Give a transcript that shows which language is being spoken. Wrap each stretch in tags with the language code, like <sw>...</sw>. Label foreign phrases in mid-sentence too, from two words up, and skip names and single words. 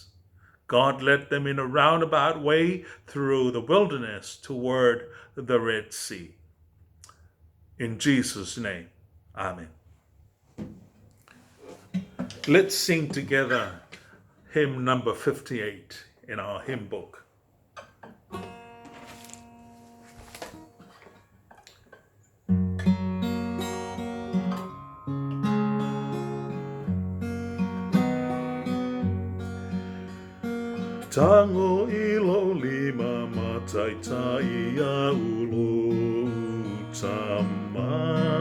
<en>God led them in a roundabout way through the wilderness toward the Red Sea. In Jesus' name, amen. Let's sing together hymn number 58 in our hymn book.</en> <sm>Tango ilo lima matai tai a ulo tama</sm>